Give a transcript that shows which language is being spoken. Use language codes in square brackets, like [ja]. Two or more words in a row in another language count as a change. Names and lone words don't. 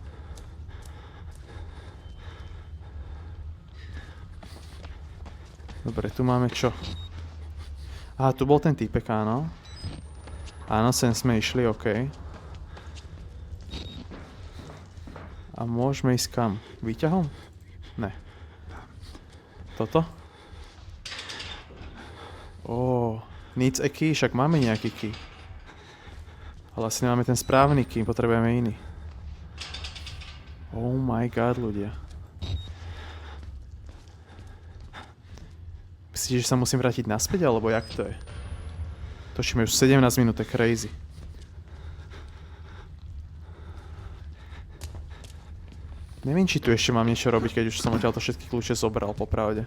[sk] Dobre, tu máme čo? Aha, tu bol ten týpek, áno. Áno, sem sme išli, OK. A môžeme ísť kam? Výťahom? Ne. Toto? [en] Needs a key, [sk] však máme nejaký key. Ale asi nemáme ten správny key, potrebujeme iný. [en] Oh my god, [sk] ľudia. Myslíš, že sa musím vrátiť naspäť, alebo jak to je? Točíme už 17 minút, to je crazy. Neviem, či tu ešte mám niečo robiť, keď už som odtiaľto všetky kľúče zobral, popravde.